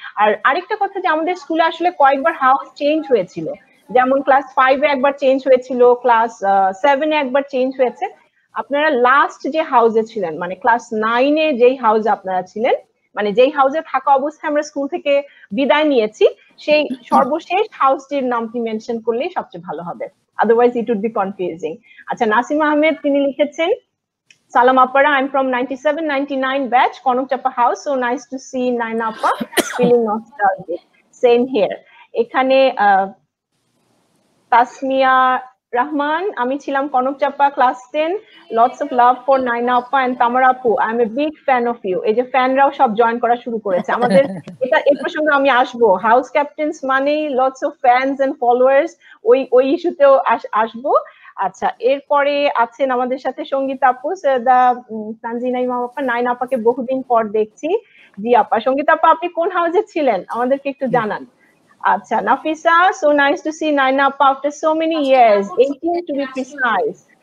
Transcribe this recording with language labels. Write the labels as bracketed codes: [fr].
[bn] আর আরেকটা কথা যে আমাদের স্কুলে আসলে কয়েকবার হাউস চেঞ্জ হয়েছিল, যেমন ক্লাস 5-এ একবার চেঞ্জ হয়েছিল, ক্লাস 7-এ একবার চেঞ্জ হয়েছে। আপনারা লাস্ট যে হাউসে ছিলেন, মানে ক্লাস 9-এ যেই হাউসে আপনারা ছিলেন, মানে যেই হাউসে থাকা অবস্থায় আমরা স্কুল থেকে বিদায় নিয়েছি, সেই সর্বশেষ হাউসটির নামটি মেনশন করলেই সবচেয়ে ভালো হবে, [en] Otherwise it would be confusing. [bn] আচ্ছা, নাসিমা আহমেদ তিনি লিখেছেন, [en] Salam Appara, I'm from 97-99 batch, Konok Chappa house. So nice to see Naina Appa, feeling nostalgic. Same here. [bn] এখানে তাসমিয়া রহমান, আমি ছিলাম কনক চাপা class 10, [en] Lots of love for Naina আপা and Tamara আপু, I am a big fan of you. [bn] এই যে ফ্যানরাও সব join করা শুরু করেছে আমাদের। এটা এই প্রসঙ্গে আমি আসবো, হাউস ক্যাপ্টেন্স মানেই [en] lots of fans and followers, [bn] ওই ইস্যুতেও আসবো। আচ্ছা, এরপরে আছেন আমাদের সাথে সঙ্গীতা আপু, সৈয়দা তানজিনা ইমাম আপা, নাইনা আপাকে বহুদিন পর দেখছি। জি আপা, সঙ্গীতা আপা আপনি কোন হাউসে ছিলেন আমাদেরকে একটু জানান। [en] আচ্ছা, Nafisa, so nice to see Naina Appa after so many years, 18 to be precise.